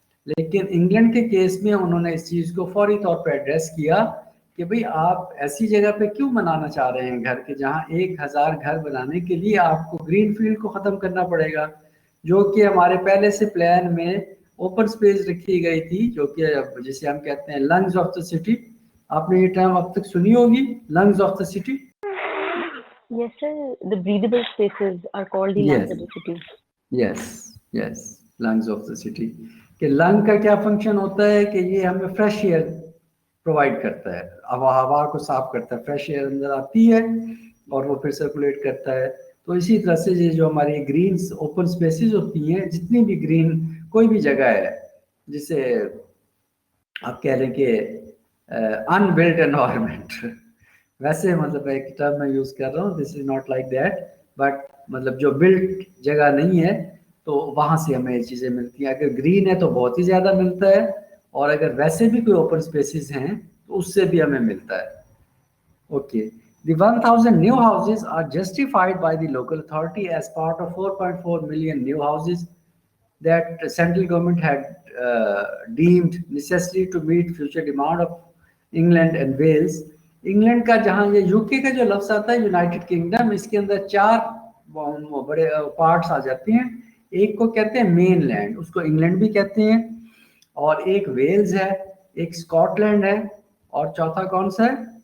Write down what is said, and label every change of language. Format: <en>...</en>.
<hi>लेकिन इंग्लैंड के केस में उन्होंने इस चीज़ को फौरी तौर पे एड्रेस किया कि भाई आप ऐसी जगह पे क्यों बनाना चाह रहे हैं घर के जहाँ 1000 घर बनाने के लिए आपको ग्रीन फील्ड को ख़त्म करना पड़ेगा, जो कि हमारे पहले से प्लान में ओपन स्पेस रखी गई थी, जो कि जिसे हम कहते हैं लंग्स ऑफ द सिटी. आपने ये टर्म अब तक सुनी होगी, lungs of the city.</hi> <en>Yes, sir. The breathable spaces are called the lungs of the city. Yes, lungs of the city.</en> <hi>कि लंग का क्या फंक्शन होता है कि ये हमें फ्रेश एयर प्रोवाइड करता है, हवा को साफ करता है, फ्रेश एयर अंदर आती है और वो फिर सर्कुलेट करता है. तो इसी तरह से ये जो हमारी ग्रीन ओपन स्पेसेस होती हैं, जितनी भी ग्रीन कोई भी जगह है जिसे आप कह रहे हैं कि अनबिल्ट एनवायरनमेंट, वैसे मतलब एक टर्म मैं यूज़ कर रहा हूँ,</hi> <en>this is not like that,</en> <hi>but मतलब जो बिल्ट जगह नहीं है तो वहाँ से हमें ये चीज़ें मिलती हैं. अगर ग्रीन है तो बहुत ही ज़्यादा मिलता है, और अगर वैसे भी कोई ओपन स्पेसेस हैं तो उससे भी हमें मिलता है.</hi> <en>Okay, the 1000 new houses are justified by the local authority as part of 4.4 million new houses that the central government had deemed necessary to meet future demand of England and Wales.</en> <hi>England का जहाँ ये UK का जो लफ्ज़ आता है United kingdom, इसके अंदर 4 बड़े पार्ट्स आ जाते हैं. एक को कहते हैं मेन लैंड, उसको इंग्लैंड भी कहते हैं, और एक वेल्स है, एक स्कॉटलैंड है, और चौथा कौन सा है?</hi>